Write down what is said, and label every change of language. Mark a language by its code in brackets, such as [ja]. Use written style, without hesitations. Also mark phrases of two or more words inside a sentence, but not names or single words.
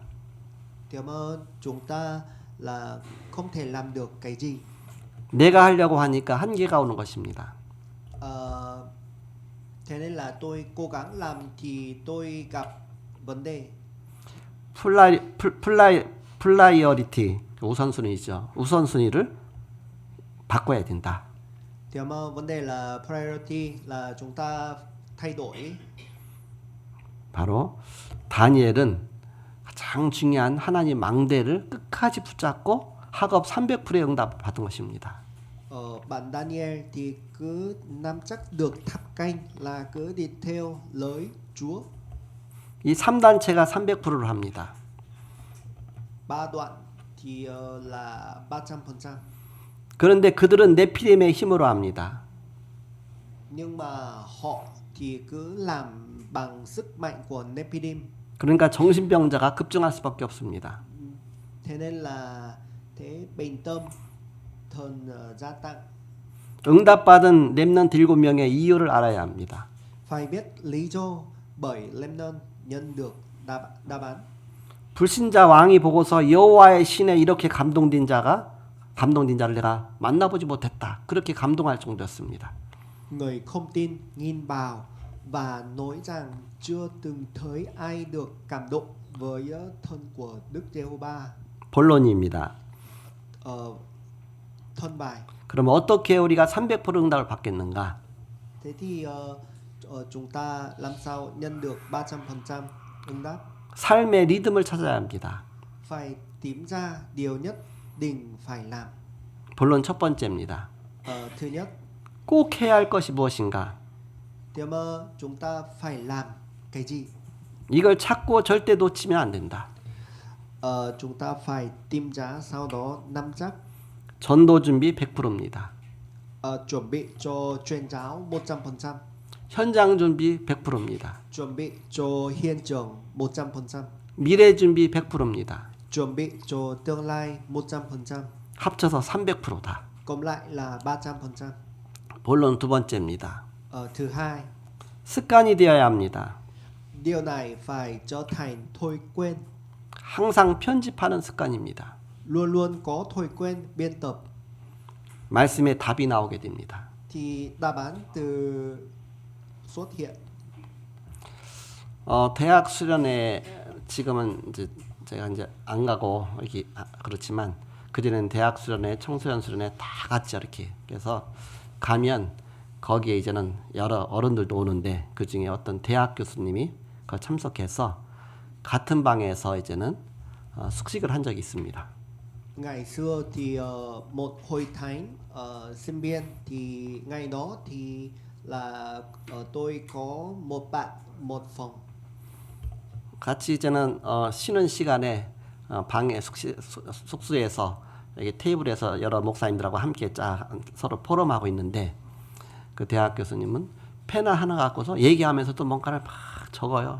[vi] Thì chúng ta là không thể làm được cái gì. [ko] 내가 하려고 하니까 한계가 오는 것입니다. [vi] Thế nên là tôi cố gắng làm thì tôi gặp vấn đề. [ko] 플라이어리티 우선순위죠. 우선순위를 바꿔야 된다. [vi] Thì vấn đề là priority, là chúng ta thay đổi. [ko] 바로 다니엘은 가장 중요한 하나님 망대를 끝까지 붙잡고 학업 300%의 응답을 받은 것입니다. [vi] Bạn Daniel thì cứ nắm chắc được tháp canh, là cứ đi theo lời Chúa. [ko] 이 3단체가 300%를 합니다. [vi] 3 đoạn thì là 300%. [ko] 그런데 그들은 네피림의 힘으로 합니다. [vi] Nhưng mà họ thì cứ làm bằng sức mạnh của Nephilim. [ko] 그러니까 정신병자가 급증할 수밖에 없습니다. [vi] Thế nên là thế bệnh tâm thần gia tăng. [ko] 응답받은 렘넌트 7명의 이유를 알아야 합니다. [vi] Phải biết lý do bởi Lemnon nhận được đáp án. [ko] 불신자 왕이 보고서 여호와의 신에 이렇게 감동된 자를 내가 만나보지 못했다. 그렇게 감동할 정도였습니다. [vi] Người không tin nhìn vào và nói rằng chưa từng thấy ai được cảm động với thân của Đức Giê-hô-va. [ko] 본론입니다. [vi] Thân bài. [ko] 그럼 어떻게 우리가 300% 응답을 받겠는가? [vi] Thế thì chúng ta làm sao nhận được 300% ứng đáp? [ko] 삶의 리듬을 찾아야 합니다. [vi] Phải tìm ra điều nhất định phải làm. [ko] 본론 첫 번째입니다. [vi] Thứ nhất, [ko] 꼭 해야 할 것이 무엇인가? [vi] thì chúng ta phải làm cái gì? [ko] 이걸 찾고 절대 놓치면 안 된다. [vi] Chúng ta phải tìm ra, sau đó nắm chắc. [ko] 전도 준비 100%입니다. [vi] Chuẩn bị cho truyền giáo 100%. [ko] 현장 준비 100%입니다. [vi] Chuẩn bị cho hiện trường 100%. [ko] 미래 준비 100%입니다. [vi] Chuẩn bị cho tương lai 100%. [ko] 합쳐서 300%다. [vi] Cộng lại là 300%. [ko] 본론 두 번째입니다. [vi] Thứ hai, [ko] 습관이 되어야 합니다. [vi] điều này phải trở thành thói quen. [ko] 항상 편집하는 습관입니다. [vi] Luôn luôn có thói quen biên tập. [ko] 말씀에 답이 나오게 됩니다. [vi] Thì đáp án từ xuất hiện. [ko] 대학 수련회 지금은 이제 제가 이제 안 가고 이렇게 그렇지만 그전에는 대학 수련회, 청소년 수련회 다 같이 이렇게 그래서 가면 거기에 이제는 여러 어른들도 오는데 그 중에 어떤 대학 교수님이 그 참석해서 같은 방에서 이제는 숙식을 한 적이 있습니다. [vi] Ngày xưa thì một hội thánh sinh viên thì ngày đó thì là tôi có một bạn một phòng. [ko] 같이 이제는 쉬는 시간에 방에 숙소에서 여기 테이블에서 여러 목사님들하고 함께 서로 포럼하고 있는데 그 대학 교수님은 펜을 하나 갖고서 얘기하면서도 뭔가를 막 적어요.